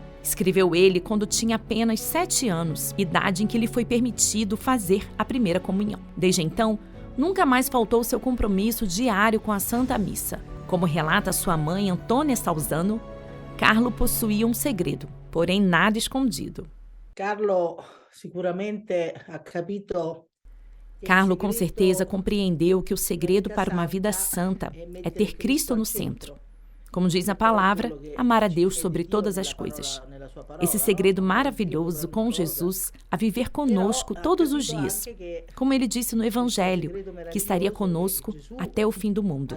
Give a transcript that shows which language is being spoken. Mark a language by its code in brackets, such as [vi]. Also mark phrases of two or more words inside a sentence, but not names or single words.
[pt] Escreveu ele quando tinha apenas 7 anos, idade em que lhe foi permitido fazer a primeira comunhão. Desde então, nunca mais faltou seu compromisso diário com a Santa Missa. Como relata sua mãe, Antônia Salzano, Carlo possuía um segredo, porém nada escondido. [it] Carlo sicuramente ha capito. [pt] Carlo com certeza compreendeu que o segredo para uma vida santa é ter Cristo no centro. Como diz a palavra, amar a Deus sobre todas as coisas. Esse segredo maravilhoso com Jesus a viver conosco todos os dias. Como ele disse no Evangelho, que estaria conosco até o fim do mundo.